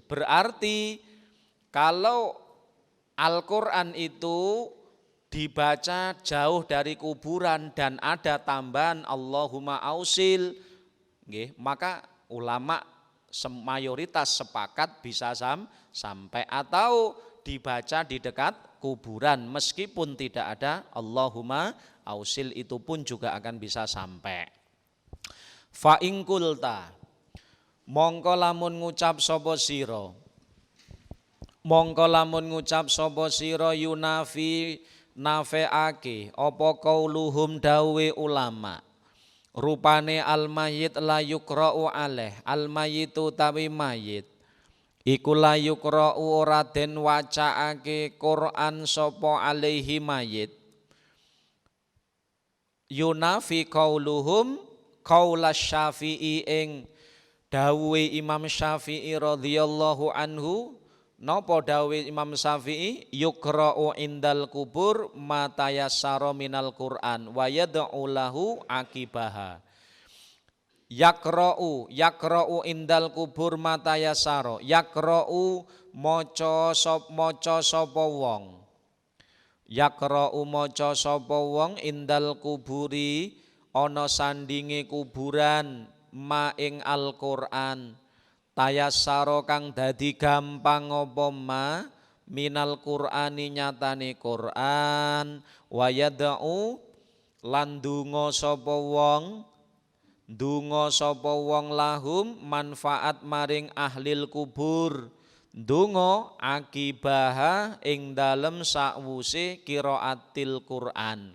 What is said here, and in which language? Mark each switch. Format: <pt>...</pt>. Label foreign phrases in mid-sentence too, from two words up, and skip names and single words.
<id>Berarti kalau Al-Quran itu dibaca jauh dari kuburan dan ada tambahan</id> <ar>اللهم أوصل,</ar> <id>maka ulama mayoritas sepakat bisa sampai, atau dibaca di dekat kuburan meskipun tidak ada</id> <ar>اللهم أوصل</ar> <id>itu pun juga akan bisa sampai.</id> <ar>فإن قلت</ar> <jv>mongko lamun ngucap sapa sira, mongko lamun ngucap sapa sira</jv> <ar>ينافي نافعه</ar> <jv>apa</jv> <ar>قولهم</ar> <jv>dawe ulama, rupane</jv> <ar>الميت لا يقرأ عليه, الميت</ar> <jv>tawi mayit iku</jv> <ar>لا يقرأ</ar> <jv>ora den wacaake Quran sapa alaihi mayit.</jv> <ar>ينافي قولهم قول الشافعي</ar> <jv>ing dawuhe Imam Syafi'i</jv> <ar>رضي الله عنه.</ar> <jv>Napa dawuhe Imam Syafi'i?</jv> <ar>يقرأ عند القبر ما تيسر من القرآن ويدعو له عقبها. يقرأ عند القبر ما تيسر.</ar> <jv>Yakra'u maca sapa wong. Yakra'u maca sapa wong</jv> <ar>عند القبر</ar> <jv>ana sandinge kuburan ma ing Al-Qur'an. Tayassara kang dadi gampang apa ma</jv> <ar>من القرآن</ar> <jv>nyatane Qur'an,</jv> <ar>ويدعو</ar> <jv>lan ndonga sapa wong lahum manfaat maring</jv> <ar>أهل القبور,</ar> <jv>ndonga akibaha ing dalem sakwuse</jv> <ar>قراءة القرآن.</ar>